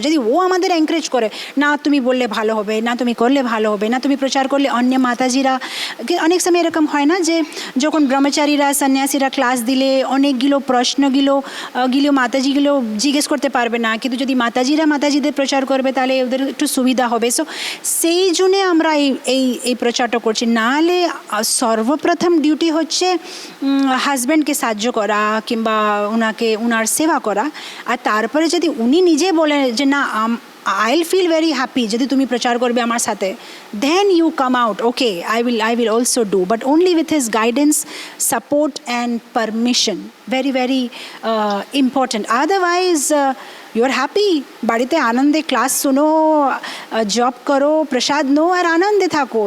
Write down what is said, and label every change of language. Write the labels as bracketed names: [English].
[Bangla] যদি ও আমাদের এনকারেজ করে, না তুমি বললে ভালো হবে, না তুমি করলে ভালো হবে, না তুমি প্রচার করলে অন্য মাতাজিরা, অনেক সময় এরকম হয় না যে যখন ব্রহ্মচারীরা সন্ন্যাসীরা ক্লাস দিলে অনেকগুলো প্রশ্নগুলো মাতাজিগুলো জিজ্ঞেস করতে পারবে না, কিন্তু যদি মাতাজিদের প্রচার করবে তাহলে ওদের একটু সুবিধা হবে। সো সেই জন্যে আমরা এই প্রচারটা করছি। নাহলে সর্বপ্রথম ডিউটি হচ্ছে হাজব্যান্ডকে সাহায্য করা কিংবা ওনার সেবা করা। আর তারপরে যদি উনি নিজে বলে যে না [English] I'll feel very happy [Bangla] যদি তুমি প্রচার করবে আমার সাথে, [English] then you come out, okay, I will also do, but only with his guidance, support and permission. Very very important. Otherwise you are happy, [Bangla] বাড়িতে আনন্দে ক্লাস শোনো, জব করো, প্রসাদ নো আর আনন্দে থাকো।